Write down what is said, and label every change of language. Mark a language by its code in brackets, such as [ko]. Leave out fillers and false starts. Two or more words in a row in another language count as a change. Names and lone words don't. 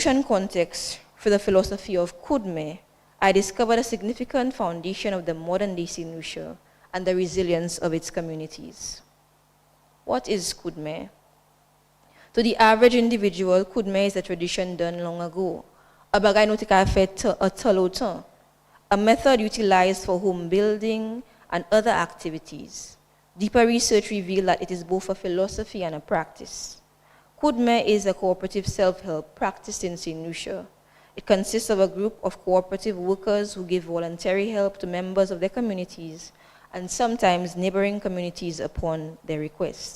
[en] Lucian context, for the philosophy of Kudme, I discovered a significant foundation of the modern-day St. Lucia and the resilience of its communities. What is Kudme? To the average individual, Kudme is a tradition done long ago, [acf] a bagay nou te ka fet a talotan, [en] a method utilized for home building and other activities. Deeper research revealed that it is both a philosophy and a practice. Kudme is a cooperative self-help practiced in St. Lucia. It consists of a group of cooperative workers who give voluntary help to members of their communities and sometimes neighboring communities upon their request.